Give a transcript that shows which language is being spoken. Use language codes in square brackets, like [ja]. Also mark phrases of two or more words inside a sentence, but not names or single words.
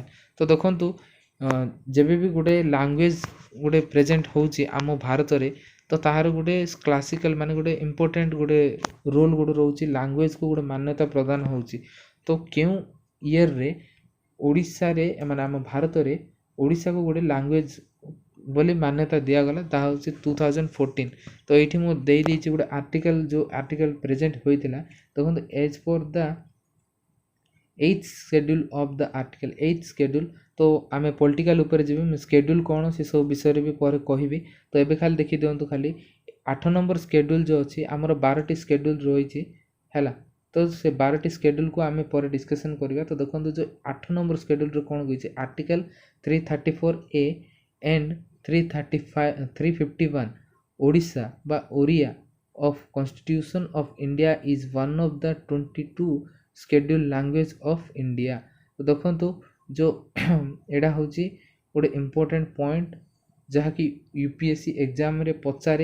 [or] ତ ଦେଖନ୍ତୁ, ଯେବେ ବି ଗୋଟେ ଲାଙ୍ଗୁଏଜ୍ ଗୋଟେ ପ୍ରେଜେଣ୍ଟ ହେଉଛି ଆମ ଭାରତରେ, ତ ତାହାର ଗୋଟେ କ୍ଲାସିକାଲ୍ ମାନେ ଗୋଟେ ଇମ୍ପୋର୍ଟାଣ୍ଟ ଗୋଟେ ରୋଲ୍ ଗୋଟେ ରହୁଛି, ଲାଙ୍ଗୁଏଜ୍କୁ ଗୋଟେ ମାନ୍ୟତା ପ୍ରଦାନ ହେଉଛି। ତ କେଉଁ ଇୟର୍ରେ ଓଡ଼ିଶାରେ ମାନେ ଆମ ଭାରତରେ ଓଡ଼ିଶାକୁ ଗୋଟେ ଲାଙ୍ଗୁଏଜ୍ ବୋଲି ମାନ୍ୟତା ଦିଆଗଲା, ତାହା ହେଉଛି 2014। ତ ଏଇଠି ମୁଁ ଦେଇଦେଇଛି ଗୋଟେ ଆର୍ଟିକଲ୍, ଯେଉଁ ଆର୍ଟିକଲ୍ ପ୍ରେଜେଣ୍ଟ ହୋଇଥିଲା। [en] ଦେଖନ୍ତୁ, as per the 8th schedule of the article, 8th schedule। [or] ତ ଆମେ ପଲିଟିକାଲ ଉପରେ ଯିବି, ମୁଁ ସ୍କେଡ୍ୟୁଲ୍ କ'ଣ ସେସବୁ ବିଷୟରେ ବି ପରେ କହିବି। ତ ଏବେ ଖାଲି ଦେଖିଦିଅନ୍ତୁ, ଖାଲି 8 ନମ୍ବର ସ୍କେଡ୍ୟୁଲ୍ ଯେଉଁ ଅଛି, ଆମର 12ଟି ସ୍କେଡ୍ୟୁଲ୍ ରହିଛି ହେଲା। ତ ସେ 12ଟି ସ୍କେଡ୍ୟୁଲ୍କୁ ଆମେ ପରେ ଡିସ୍କସନ୍ କରିବା। ତ ଦେଖନ୍ତୁ, ଯେଉଁ 8 ନମ୍ବର ସ୍କେଡ୍ୟୁଲ୍ରେ କ'ଣ କହିଛି, ଆର୍ଟିକଲ୍ 334A and 351 ଓଡ଼ିଶା ବା ଓଡ଼ିଆ [en] of Constitution of India is one of the 22 schedule language of India. [or] ତ ଦେଖନ୍ତୁ, ଯେଉଁ ଏଇଟା ହେଉଛି ଗୋଟେ ଇମ୍ପୋର୍ଟାଣ୍ଟ ପଏଣ୍ଟ, ଯାହାକି UPSC ଏକ୍ଜାମ୍ରେ ପଚାରେ।